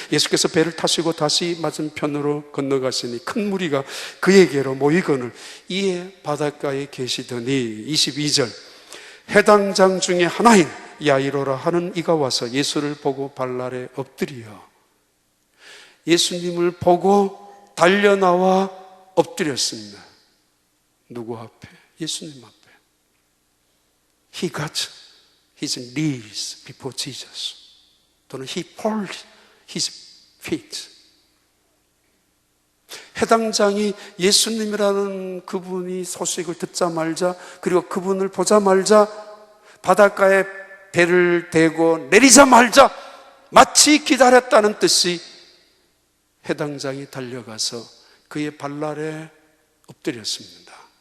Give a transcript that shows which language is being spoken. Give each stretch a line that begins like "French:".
Korean: 예수께서 배를 타시고 다시 맞은편으로 건너가시니 큰 무리가 그에게로 모이거늘 이에 바닷가에 계시더니, 22절, 해당장 중에 하나인 야이로라 하는 이가 와서 예수를 보고 발 아래 엎드려, 예수님을 보고 달려나와 엎드렸습니다. 누구 앞에? 예수님 앞에.
English: He got his knees before Jesus. 또는 he pulled his feet.
Korean: 해당장이 예수님이라는 그분이 소식을 듣자마자, 그리고 그분을 보자마자 바닷가에 배를 대고 내리자마자 마치 기다렸다는 듯이 해당장이 달려가서 그의 발 아래 엎드렸습니다.